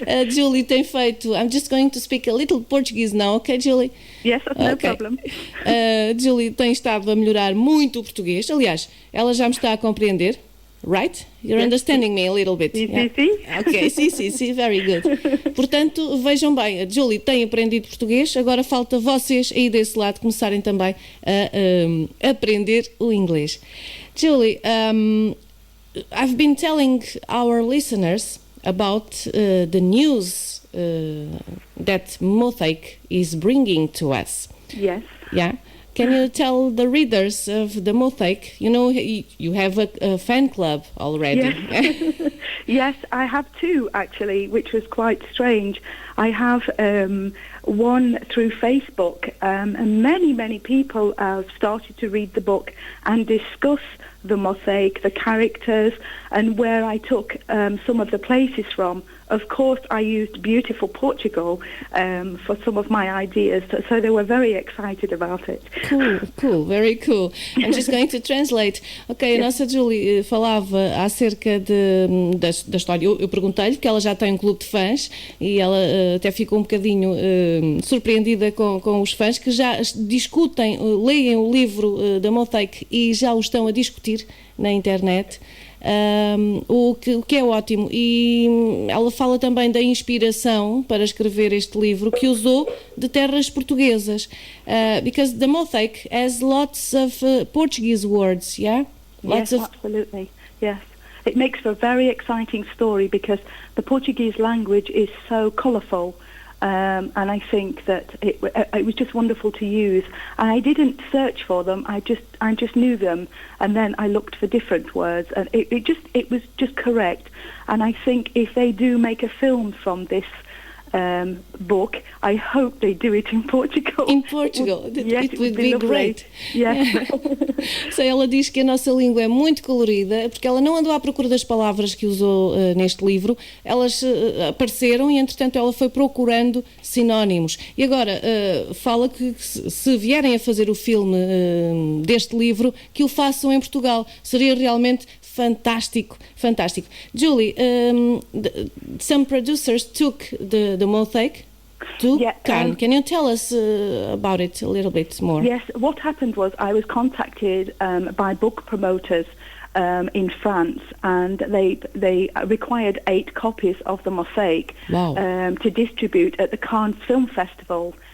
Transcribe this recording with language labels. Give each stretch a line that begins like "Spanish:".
Portuguese: Julie tem feito,
English: I'm just going to speak a little Portuguese now, okay Julie? Yes, no problem.
Portuguese: Julie tem estado a melhorar muito o português, aliás, ela já me está a compreender.
English: Right? You're understanding me a little bit.
Portuguese: Sim.
English: Ok, sim, very good.
Portuguese: Portanto, vejam bem, a Julie tem aprendido português, agora falta vocês aí desse lado começarem também a aprender o inglês.
English: Julie, I've been telling our listeners about the news that Mosaic is bringing to us. Yes. Yeah. Can you tell the readers of the Mosaic, you know, you have a fan club already. Yes. Yes, I have two actually, which was quite strange. I have one through Facebook, and many people have started to read the book and discuss the Mosaic, the characters, and where I took some of the places from. Of course, I used beautiful Portugal for some of my ideas, so they were very excited about it. Cool, very cool. I'm just going to translate.
Portuguese: Ok, a nossa Julie falava acerca da história. Eu perguntei-lhe que ela já tem um clube de fãs e ela até ficou um bocadinho surpreendida com os fãs que já discutem, leem o livro da Mosaic e já o estão a discutir na internet. O que é ótimo, e ela fala também da inspiração para escrever este livro que usou de terras portuguesas,
English: because the Mosaic has lots of Portuguese words, yeah? Absolutely, yes. It makes for a very exciting story because the Portuguese language is so colourful. And I think that it was just wonderful to use. And I didn't search for them. I just knew them, and then I looked for different words, and it was just correct. And I think if they do make a film from this book, I hope they do it in Portugal. In Portugal, yes, it would be great. Yes.
Portuguese: So, ela diz que a nossa língua é muito colorida, porque ela não andou à procura das palavras que usou neste livro, elas apareceram e, entretanto, ela foi procurando sinónimos. E agora, fala que se vierem a fazer o filme deste livro, que o façam em Portugal. Seria realmente fantástico.
English: Julie, some producers took the Mosaic to Cannes. Can you tell us about it a little bit more? Yes, what happened was I was contacted by book promoters in France, and they required 8 copies of the Mosaic to distribute at the Cannes Film Festival.